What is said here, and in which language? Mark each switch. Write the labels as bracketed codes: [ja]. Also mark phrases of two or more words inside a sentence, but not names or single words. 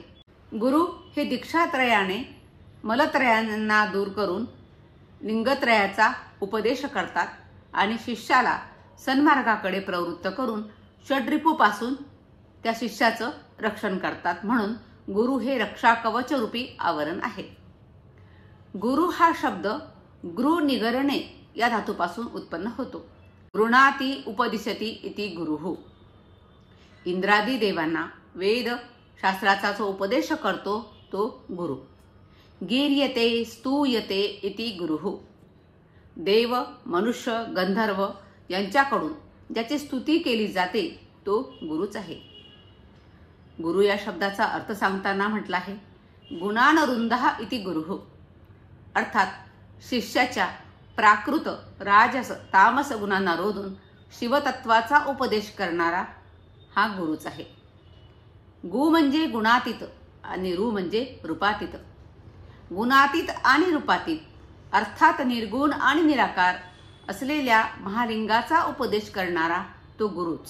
[mr] गुरु हे दीक्षात्रयाने मलत्रयांना दूर करून लिंगत्रयाचा उपदेश करतात आणि शिष्याला सन्मार्गाकडे प्रवृत्त करून षड्रिपूपासून त्या शिष्याचं रक्षण करतात. म्हणून गुरु हे रक्षा कवच रूपी आवरण आहे. गुरु हा शब्द [sa] गृ निगरणे [mr] या धातूपासून उत्पन्न होतो. [sa] गृणाती उपदिशती इति गुरुः. [mr] इंद्रादी देवांना वेद शास्त्राचा जो उपदेश करतो तो गुरु. [sa] गीर्यते स्तूयते इति गुरुः. [mr] देव, मनुष्य, गंधर्व यांच्याकडून ज्याची स्तुती केली जाते तो गुरुच आहे. गुरु या शब्दाचा अर्थ सांगताना म्हटला आहे [sa] गुणानरुंधः इति गुरुः. [mr] अर्थात शिष्याच्या प्राकृत, राजस, तामस गुणांना रोधून शिवतत्वाचा उपदेश करणारा हा गुरुच आहे. गु म्हणजे गुणातीत आणि रु म्हणजे रूपातीत. गुणातीत आणि रूपातीत अर्थात निर्गुण आणि निराकार असलेल्या महालिंगाचा उपदेश करणारा तो गुरुच.